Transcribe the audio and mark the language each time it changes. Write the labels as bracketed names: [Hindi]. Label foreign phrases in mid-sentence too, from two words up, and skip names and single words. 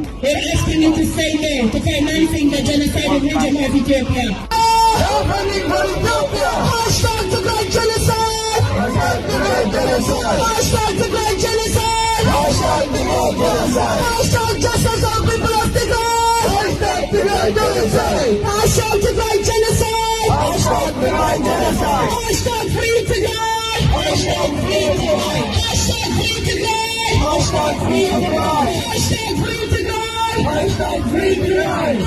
[English] We're asking you to say no to financing the genocidal region of Ethiopia. Hashtag Tigray genocide! Hashtag Tigray genocide! Hashtag justice of people of Tigray! Hashtag Tigray genocide! Hashtag Tigray genocide! Hashtag Tigray genocide! Hashtag free Tigray! Hashtag free Tigray! Hashtag free Tigray! Hashtag free Tigray! Hashtag free Tigray! Hashtag free Tigray!